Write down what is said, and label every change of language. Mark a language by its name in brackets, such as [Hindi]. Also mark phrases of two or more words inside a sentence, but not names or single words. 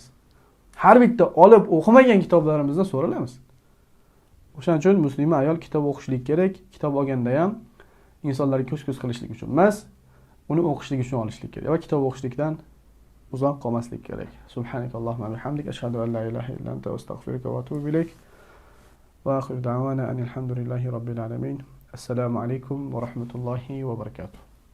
[Uzbek] Har bitta olib o'qimagan kitoblarimizdan so'ralamiz. O'shaning uchun muslima ayol kitob o'qishlik kerak. Kitob olganda ham insonlarga ko'z-ko'z qilishlik uchun emas, uni o'qishlik uchun olishlik kerak va kitob o'qishlikdan uzoq qolmaslik kerak. [Arabic] سبحانك اللهم وبحمدك، أشهد أن لا إله إلا أنت, أستغفرك وأتوب إليك. وآخر دعوانا أن الحمد لله رب العالمين. السلام عليكم ورحمة الله وبركاته.